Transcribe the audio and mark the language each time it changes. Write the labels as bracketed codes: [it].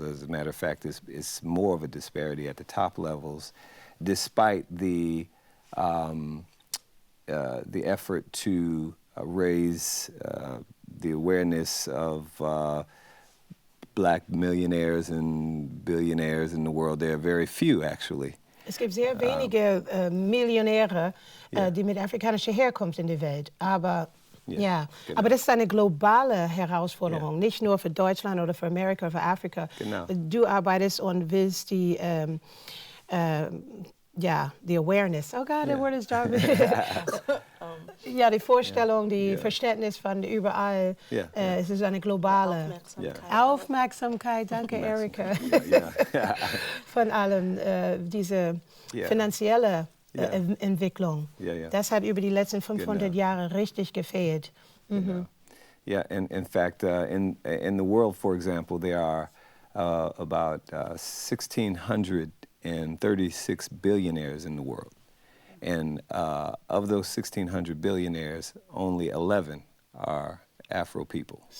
[en] As a matter of fact, it's more of a disparity at the top levels, despite the effort to raise the awareness of black millionaires and billionaires in the world. There are very few, actually. [de] Es gibt sehr wenige Millionäre, die mit afrikanischer Herkunft in der Welt. Aber ja, genau. Aber das ist eine globale Herausforderung, nicht nur für Deutschland oder für Amerika oder für Afrika. Genau. Du arbeitest und willst die die Awareness. [en] Oh God, the word is driving. [de] Ja, die Vorstellung, die Verständnis von überall. Es ist eine globale Aufmerksamkeit. Danke, Erika. Von allem diese finanzielle Entwicklung. Das hat über die letzten 500 Jahre richtig gefehlt. [en] Yeah, and in fact, in the world, for example, there are about 1,636 billionaires in the world. And of those 1,600 billionaires, only 11 are Afro people.